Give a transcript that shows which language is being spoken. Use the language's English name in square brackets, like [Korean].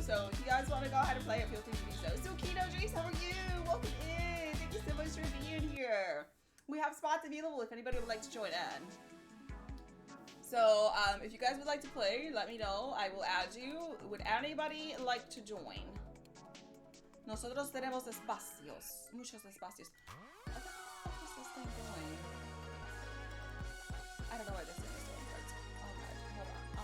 [English] So if you guys want to go ahead and play it, feel free to do so. So Kino Jace, how are you? Welcome in. Thank you so much for being here. We have spots available if anybody would like to join in. So if you guys would like to play, let me know. I will add you. Would anybody like to join? [Spanish] Nosotros tenemos espacios. Muchos espacios. [English] What the fuck is this thing doing? I don't know why this thing is doing. But okay, hold on.